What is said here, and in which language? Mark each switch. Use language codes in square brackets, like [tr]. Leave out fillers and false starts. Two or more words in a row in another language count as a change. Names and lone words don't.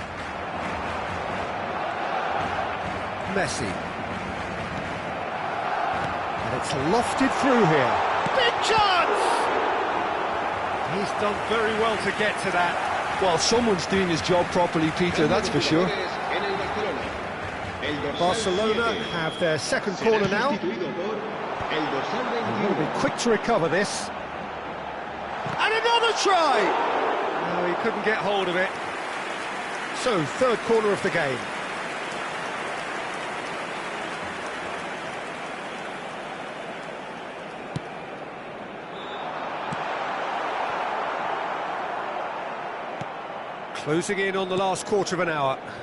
[en] Messi. And it's lofted through here. Big chance! He's done very well to get to that. Well, someone's doing his job properly, Peter, that's for sure. [es] En el Barcelona. El dorsal [en] Barcelona [es] 7. [en] have their second [es] Será [en] corner now. [es] sustituido por el dorsal [en] They'll [es] 21. [en] be quick to recover this. And another try! No, he couldn't get hold of it. So, third corner of the game. Closing in on the last quarter of an hour.